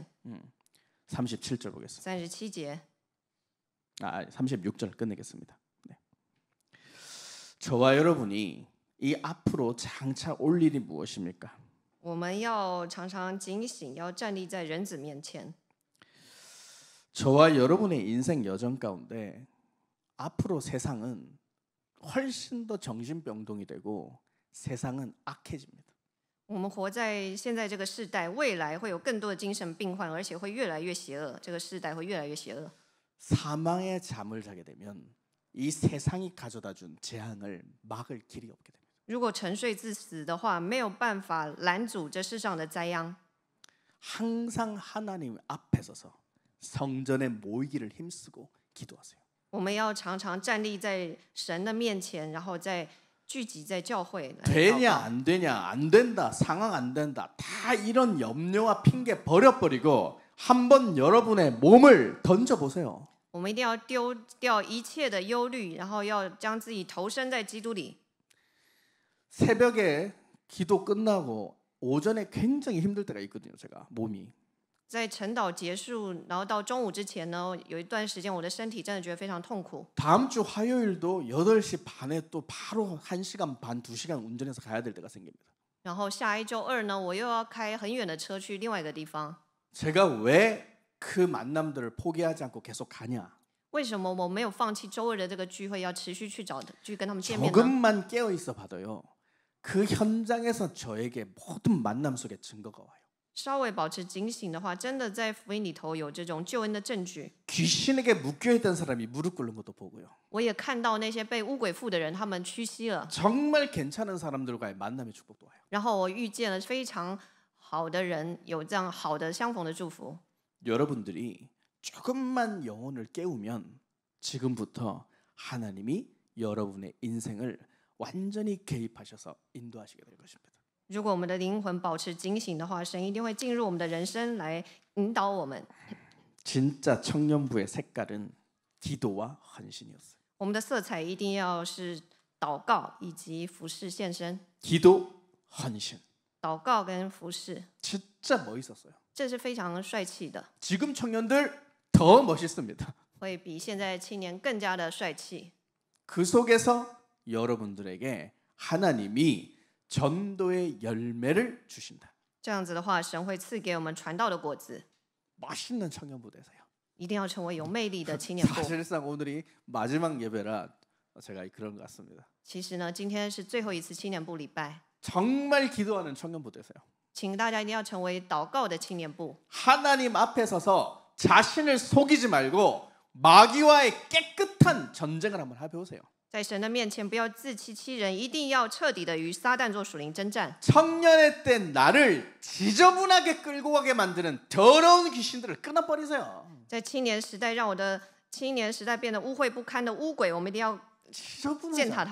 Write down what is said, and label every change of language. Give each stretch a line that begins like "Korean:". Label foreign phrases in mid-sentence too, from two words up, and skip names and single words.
Korean: 37절 보겠습니다.
Chinese: 37节，
Korean: 36절 끝내겠습니다. 네. 저와 여러분이 이 앞으로 장차 올 일이 무엇입니까?
Chinese: 我们要常常警醒，要站立在人子面前。
Korean: 저와 여러분의 인생 여정 가운데 앞으로 세상은 훨씬 더 정신병동이 되고 세상은 악해집니다.
Chinese: 我们活在现在这个世代，未来会有更多的精神病患，而且会越来越邪恶。这个世代会越来越邪恶。
Korean: 사망의 잠을 자게 되면 이 세상이 가져다준 재앙을 막을 길이 없게 됩니다.
Chinese: 如果沉睡自死的话，没有办法拦阻这世上的灾殃。
Korean: 항상 하나님 앞에 서서 성전에 모이기를 힘쓰고 기도하세요.
Chinese: 我们要常常站立在神的面前，然后再聚集在教会来祷
Korean: 되냐
Chinese: 告。
Korean: 안 되냐 안 된다 상황 안 된다 다 이런 염려와 핑계 버려버리고 한번 여러분의 몸을 던져보세요.
Chinese: 我们一定要丢掉一切的忧虑，然后要将自己投身在基督里。
Korean: 새벽에 기도 끝나고 오전에 굉장히 힘들 때가 있거든요. 제가 몸이
Chinese: 在晨祷结束，然后到中午之前呢，有一段时间我的身体真的觉得非常痛苦。
Korean: 다음 주 화요일도 8시 반에 또 바로 1시간 반 2시간 운전해서 가야 될 때가 생깁니다.
Chinese: 然后下一周二呢，我又要开很远的车去另外一个地方。
Korean: 제가 왜 그 만남들을 포기하지 않고 계속 가냐?
Chinese: 为什么我没有放弃周二的这个聚会，要持续去跟他们见面呢？
Korean: 조금만 깨어 있어 봐도요. 그 현장에서 저에게 모든 만남 속에 증거가 와요.
Chinese: 稍微保持警醒的话，真的在福音里头有这种救恩的证据。
Korean: 귀신에게 묶여있던 사람이 무릎 꿇는 것도 보고요.
Chinese: 我也看到那些被污鬼附的人，他们屈膝了。
Korean: 정말 괜찮은 사람들과의 만남의 축복도 와요.
Chinese: 然后我遇见了非常好的人，有这样好的相逢的祝福。
Korean: 여러분들이 조금만 영혼을 깨우면 지금부터 하나님이 여러분의 인생을 완전히 개입하셔서 인도하시게 될 것입니다.
Chinese: 如果我们的灵魂保持警醒的话，神一定会进入我们的人生来引导我们。
Korean: 진짜 청년부의 색깔은 기도와 헌신이었어요.
Chinese: 我们的色彩一定要是祷告以及服侍献身。
Korean: 기도, 헌신.
Chinese: 祷告跟服侍，
Korean: 진짜 멋있었어요.
Chinese: 这是非常帅气的，
Korean: 지금 청년들 더 멋있습니다.
Chinese: 会比现在青年更加的帅气。
Korean: 그 속에서 여러분들에게 하나님이 전도의 열매를 주신다.
Chinese: 这样子的话，神会赐给我们传道的果子，
Korean: 멋있는 청년부 되세요.
Chinese: 一定要成为有魅力的青年部。
Korean: 사실상 오늘이 마지막 예배라 제가 그런 것 같습니다.
Chinese: 其实呢，今天是最后一次青年部礼拜，
Korean: 정말 기도하는 청년부 되세요.
Chinese: 请大家一定要成为祷告的青年部。
Korean: 하나님 앞에 서서 자신을 속이지 말고 마귀와의 깨끗한 전쟁을 한번 해보세요.
Chinese: 在神的面前，不要自欺欺人，一定要彻底的与撒旦做属灵征战。
Korean: 청년의 때 나를 지저분하게 끌고 가게 만드는 더러운 귀신들을 끊어버리세요.
Chinese: 在青年时代，让我的青年时代变得污秽不堪的污鬼，我们一定要践踏